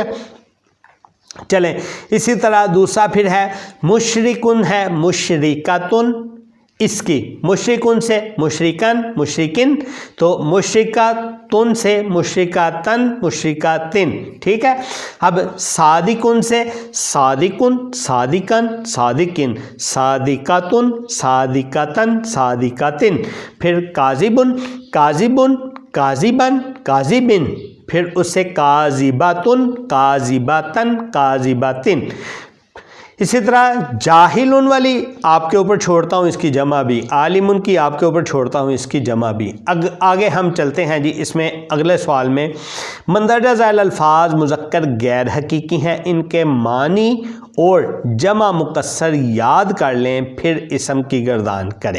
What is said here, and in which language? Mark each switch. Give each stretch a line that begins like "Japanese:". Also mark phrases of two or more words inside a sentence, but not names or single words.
Urdu: چلیں اسی طرح دوسرا پھر ہے مشرکن ہے, مشرکاتن. اس کی مشرکن سے
Arabic: مشرکن, مشرکن,
Urdu: تو مشرکاتن سے
Arabic: مشرکاتن, مشرکاتن.
Urdu: ٹھیک ہے. اب صادقن سے
Arabic: صادقن, صادقن, صادقن, صادقاتن, صادقاتن, صادقاتن. پھر کاذبن, کاذبن, کاذبن, کاذبن.
Urdu: پھر اس سے
Arabic: کاذباتن, کاذباتن, کاذباتن.
Urdu: اسی طرح جاہلن والی آپ کے اوپر چھوڑتا ہوں اس کی جمع بھی, عالمن کی آپ کے اوپر چھوڑتا ہوں اس کی جمع بھی. آگے ہم چلتے ہیں جی. اس میں اگلے سوال میں مندرجہ ذیل الفاظ مذکر غیر حقیقی ہیں, ان کے معنی اور جمع مکسر یاد کر لیں, پھر اسم کی گردان کریں.